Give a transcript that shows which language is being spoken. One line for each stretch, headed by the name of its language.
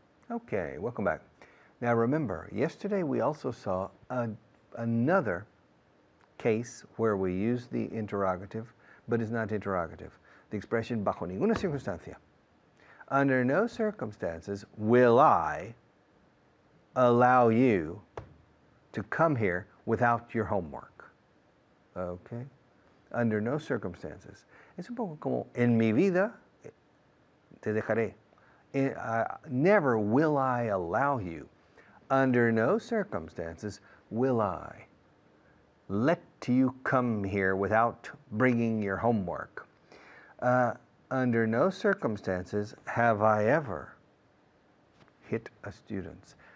English: Okay, welcome back. Now remember, yesterday we also saw another case where we use the interrogative, but it's not interrogative. The expression
Spanish: bajo ninguna circunstancia.
English: Under no circumstances will I allow you to come here without your homework. Okay? Under no circumstances.
Spanish: Es un poco como en mi vida te dejaré.
English: Never will I allow you. Under no circumstances will I let you come here without bringing your homework. Under no circumstances have I ever hit a student.